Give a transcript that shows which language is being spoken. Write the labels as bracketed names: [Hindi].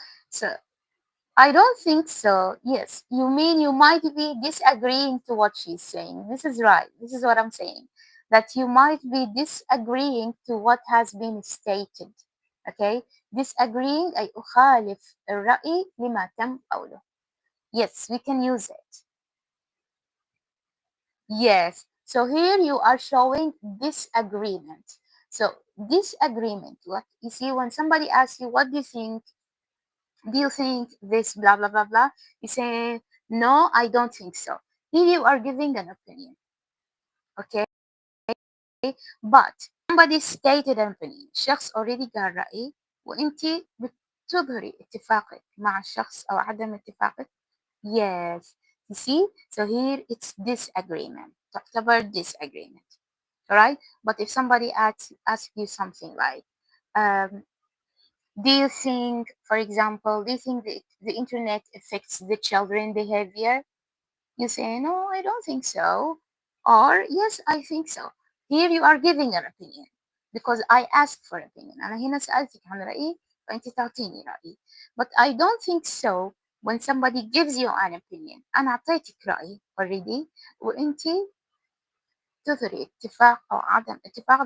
[English] So I don't think so. Yes, you mean you might be disagreeing to what she's saying. This is right. This is what I'm saying. That you might be disagreeing to what has been stated. Okay? [Arabic] Disagreeing أي أخالف الرأي لما تم قوله. [English] Yes, we can use it. Yes. So here you are showing disagreement. So disagreement, what you see when somebody asks you, what do you think this blah blah blah blah, you say no, I don't think so. Here you are giving an opinion. Okay. But somebody stated an opinion, [Arabic] شخص already قال رأي وانت بتظهري اتفاقك مع الشخص او عدم اتفاقك. [English] Yes. You see, so here it's disagreement, تعتبر disagreement. Alright. But if somebody asks you something like um, do you think, for example, do you think the internet affects the children behavior? You say, no, I don't think so. Or, yes, I think so. Here you are giving an opinion because I asked for opinion. [Arabic] أنا هنا سألتك عن رأيي فأنت تعطيني رأيي. [English] But I don't think so when somebody gives you an opinion. [Arabic] أنا أعطيتك رأيي already وأنت تظهري اتفاق أو عدم اتفاق.